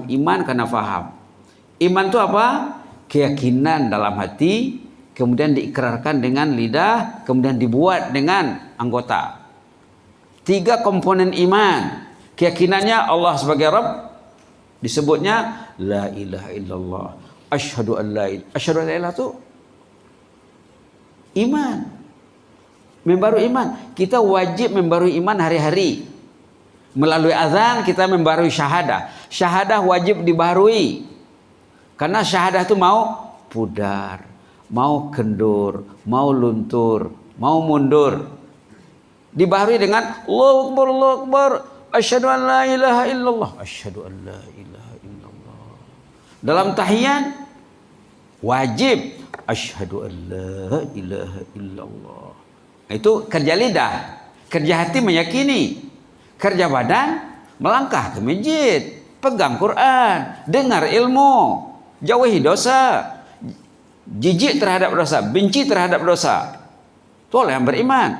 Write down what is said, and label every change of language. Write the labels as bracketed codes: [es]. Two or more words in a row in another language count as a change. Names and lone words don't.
[id] Iman karena faham. Iman itu apa? Keyakinan dalam hati, kemudian diikrarkan dengan lidah, kemudian dibuat dengan anggota. 3 komponen iman. Keyakinannya Allah sebagai Rabb, disebutnya [ar] لا إله إلا الله. أشهد أن لا إله [id] itu iman. Membaru iman. Kita wajib membaru iman hari-hari. Melalui azan kita membarui syahadah. Syahadah wajib dibarui. Karena syahadah itu mau pudar, mau kendur, mau luntur, mau mundur. Dibarui dengan [ar] الله أكبر، الله أكبر. أشهد أن لا إله إلا الله. أشهد أن لا إله إلا الله. [id] Dalam tahiyat wajib [ar] أشهد أن لا إله إلا الله. [id] Itu kerja lidah, kerja hati meyakini, kerja badan melangkah ke masjid, pegang Quran, dengar ilmu, jauhi dosa, jijik terhadap dosa, benci terhadap dosa. Itu oleh yang beriman.